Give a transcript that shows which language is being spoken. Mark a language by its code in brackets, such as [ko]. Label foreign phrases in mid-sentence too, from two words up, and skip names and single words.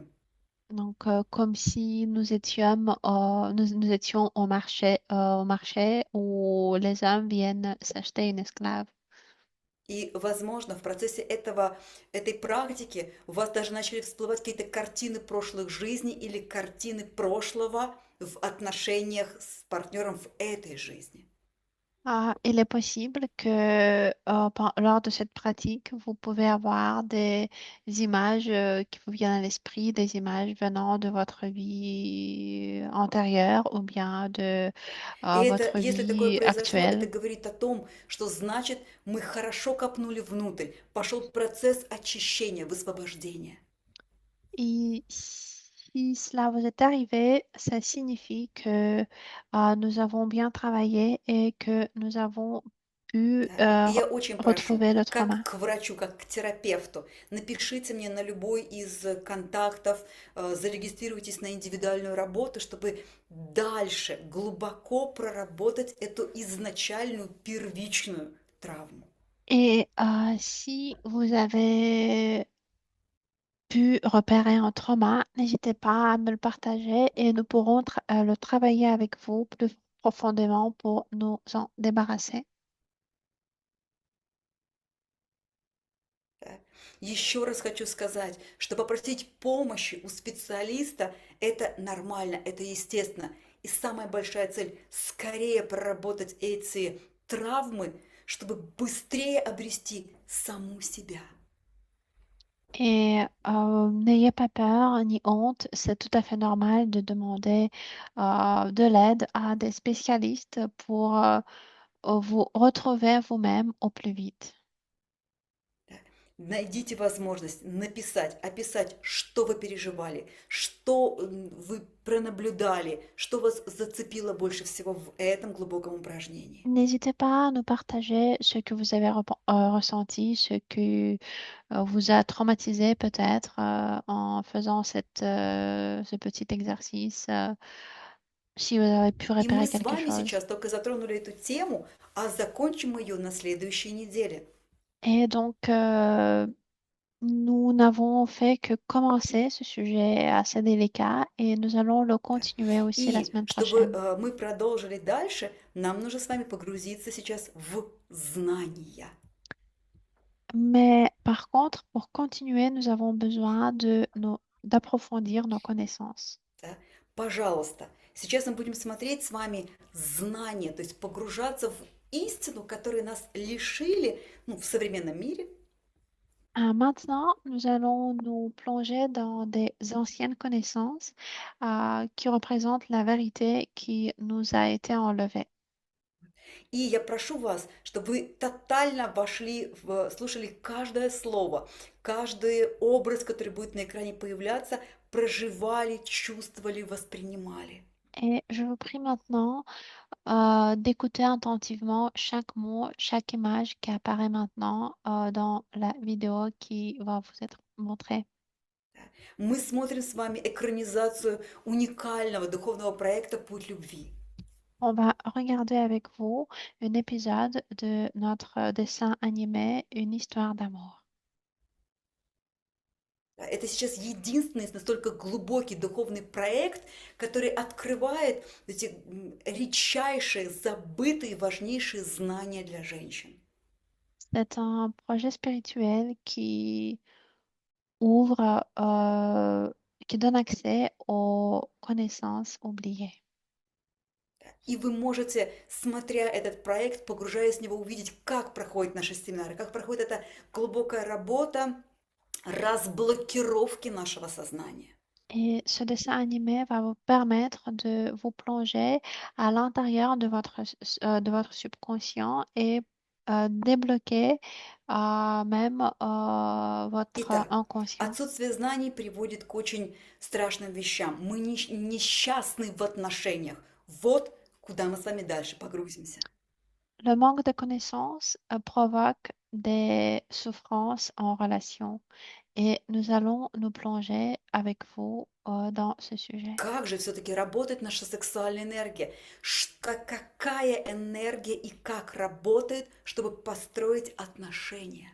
[fr] Donc, comme si nous étions au marché où les hommes viennent s'acheter une esclave. [ru] И, возможно, в процессе этой практики у вас даже начали всплывать какие-то картины прошлых жизней или картины прошлого в отношениях с партнером в этой жизни. [fr] Il est possible que lors de cette pratique, vous pouvez avoir des images qui vous viennent à l'esprit, des images venant de votre vie antérieure ou bien de [ru] И это, [fr] votre [ru] если такое [fr] vie [ru] произошло, это [fr] actuelle. [ru] говорит о том, что значит мы хорошо копнули внутрь, пошел процесс очищения, высвобождения. [fr] Et si cela vous est arrivé, ça signifie que nous avons bien travaillé et que nous avons pu [ru] Да. И я очень прошу, [fr] retrouver le [ru] как [fr] trauma. [ru] к врачу, как к терапевту, напишите мне на любой из контактов, зарегистрируйтесь на индивидуальную работу, чтобы дальше глубоко prоработать эту изначальную первичную травму. [fr] Et si vous avez pu repérer un trauma, n'hésitez pas à me le partager et nous pourrons le travailler avec vous plus profondément pour nous en débarrasser. [ru] Да. Еще раз хочу сказать, что попросить помощи у специалиста– это нормально, это естественно. И самая большая цель– скорее проработать эти травмы, чтобы быстрее обрести саму себя. [fr] Et n'ayez pas peur ni honte, c'est tout à fait normal de demander de l'aide à des spécialistes pour vous retrouver vous-même au plus vite. [ru] Да. Найдите возможность написать, описать, что вы переживали, что вы пронаблюдали, что вас зацепило больше всего в этом глубоком упражнении. [fr] N'hésitez pas à nous partager ce que vous avez ressenti, ce que vous a traumatisé peut-être en faisant ce petit exercice, si vous avez pu [ru] И мы [fr] repérer [ru] с [fr] quelque [ru] вами [fr] chose. [ru] сейчас только затронули эту тему, а закончим ее на следующей неделе. [fr] Et donc, nous n'avons fait que commencer ce sujet assez délicat et nous allons le [ru] Да. [fr] continuer aussi la [ru] И [fr] semaine [ru] чтобы [fr] prochaine. [ru] мы продолжили дальше, нам нужно с вами погрузиться сейчас в знания. [fr] Mais par contre, pour continuer, nous avons besoin d'approfondir nos connaissances. [ru] Да? Пожалуйста, сейчас мы будем смотреть с вами знания, то есть погружаться в истину, которые нас лишили в современном мире. [fr] Maintenant, nous allons nous plonger dans des anciennes connaissances qui représentent la vérité qui nous a été enlevée. [ru] И я прошу вас, чтобы вы тотально вошли, слушали каждое слово, каждый образ, который будет на экране появляться, проживали, чувствовали, воспринимали. [fr] Et je vous prie maintenant d'écouter attentivement chaque mot, chaque image qui apparaît maintenant dans la vidéo qui va vous être montrée. [ru] Мы смотрим с вами экранизацию уникального духовного проекта «Путь любви». [fr] On va regarder avec vous un épisode de notre dessin animé Une histoire d'amour. [ru] Это сейчас единственный настолько глубокий духовный проект, который открывает эти редчайшие, забытые, важнейшие знания для женщин. [fr] C'est un projet spirituel qui ouvre, qui donne accès aux connaissances oubliées. [ru] И вы можете, смотря этот проект, погружаясь в него, увидеть, как проходят наши семинары, как проходит эта глубокая работа разблокировки нашего сознания. [fr] Et ce dessin animé va vous permettre de vous plonger à l'intérieur de votre subconscient et débloquer même votre [ru] Итак, [fr] inconscient. [ru] отсутствие знаний приводит к очень страшным вещам. Мы несчастны в отношениях. Вот куда мы с вами дальше погрузимся. [fr] Le manque de connaissances provoque des souffrances en relation et nous allons nous plonger avec vous dans ce sujet. [ru] Как же все-таки работает наша сексуальная энергия? Какая энергия и как работает, чтобы построить отношения?